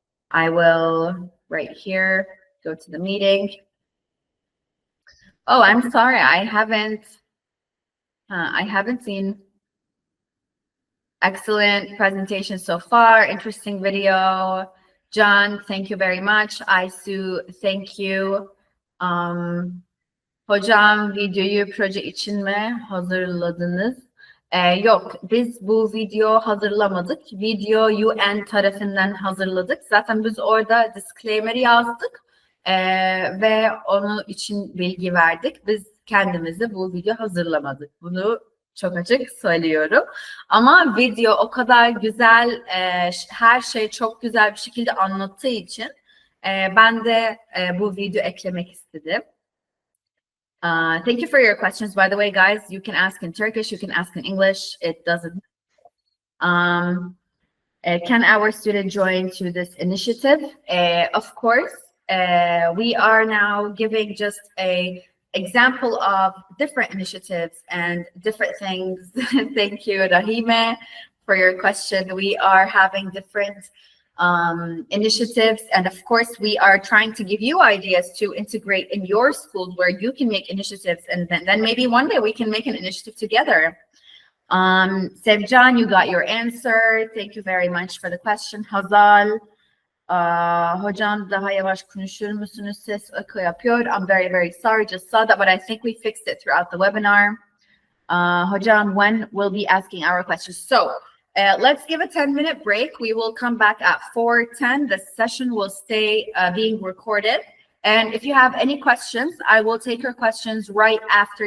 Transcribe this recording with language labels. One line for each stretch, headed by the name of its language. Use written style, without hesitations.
English: I will right here go to the meeting. Oh, I'm sorry, I haven't seen. Excellent presentation so far. Interesting video. John, thank you very much. Aysu, thank you.
Turkish: Hocam videoyu proje için mi hazırladınız? Yok, biz bu video hazırlamadık. Video UN tarafından hazırladık. Zaten biz orada disclaimer'ı yazdık ve onun için bilgi verdik. Biz kendimizi bu video hazırlamadık. Bunu çok açık söylüyorum. Ama video o kadar güzel, her şey çok güzel bir şekilde anlattığı için ben de bu video eklemek istedim.
English: Thank you for your questions. By the way, guys, you can ask in Turkish, you can ask in English. It doesn't. Can our student join to this initiative? Of course. We are now giving just a example of different initiatives and different things. Thank you, Rahime, for your question. We are having different initiatives, and of course we are trying to give you ideas to integrate in your schools where you can make initiatives, and then maybe one day we can make an initiative together. Sevcan, you got your answer. Thank you very much for the question.
Turkish: Hazal, hocam daha yavaş konuşur musunuz? Ses eko yapıyor.
English: I'm very, very sorry. Just saw that, but I think we fixed it throughout the webinar. Hocam, when we'll be asking our questions. So let's give a 10-minute break. We will come back at 4:10. The session will stay being recorded. And if you have any questions, I will take your questions right after.